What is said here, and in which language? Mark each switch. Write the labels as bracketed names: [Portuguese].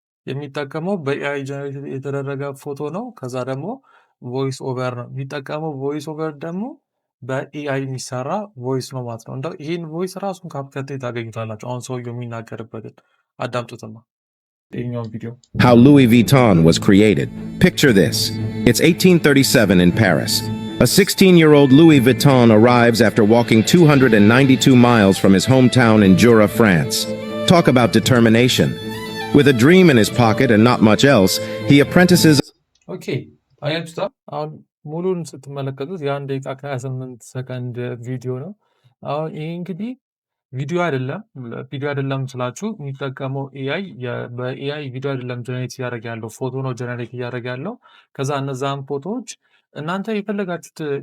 [Amharic] የሚጠቀመው በኤአይ ጀነሬት የተደረገ ፎቶ ነው። ከዛ ደግሞ ቮይስ ኦቨር ነው የሚጠቀመው። ቮይስ ኦቨር ደግሞ በኤአይ የሚሰራ ቮይስ ነው ማለት ነው። እንደው ይህን ቮይስ ራሱን ካፕከት ታገኙታላችሁ። አሁን ሰውየው የሚናገርበትን አዳምጡትማ ይኸኛውን ቪዲዮ። [English] How Louis Vuitton was created. Picture this. It's 1837 in Paris. A 16-year-old Louis Vuitton arrives after walking 292 miles from his hometown in Jura, France. Talk about determination. With a dream in his pocket and not much else, he apprentices. [Amharic] ኦኬ አያችሁታ። አሁን ሙሉን ስትመለከቱት የ1 ደቂቃ ከ28 ሰከንድ ቪዲዮ ነው። አሁን ይሄ እንግዲህ ቪዲዮ አይደለም ስላችሁ የሚጠቀመው ኤአይ በኤአይ ቪዲዮ አይደለም ጀነሬት እያደረገ ያለው ፎቶ ነው ጀነሬት እያደረገ ያለው። ከዛ እነዛን ፎቶዎች እናንተ የፈለጋችሁት